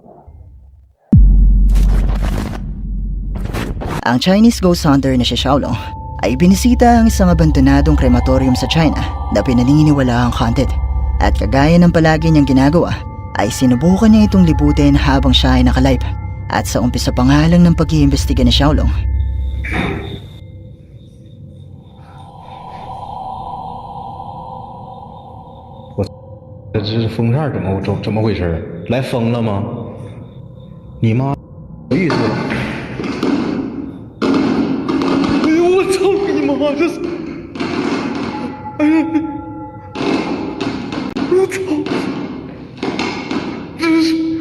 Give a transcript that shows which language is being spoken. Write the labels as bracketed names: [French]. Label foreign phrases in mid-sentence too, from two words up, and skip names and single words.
[Filipino] Ang Chinese ghost hunter na si Xiaolong ay binisita ang isang abandonadong krematorium sa China na pinaniniwala ang haunted. At kagaya ng palagi niyang ginagawa, ay sinubukan niya itong libutin habang siya ay nakalive. At sa umpisa pa nga lang ng pag-iimbestiga ni Xiaolong, [Chinese] 这是封面怎么回事？来疯了吗？你妈有意思了！哎呦我操你妈！这是，哎呀，我操！这是。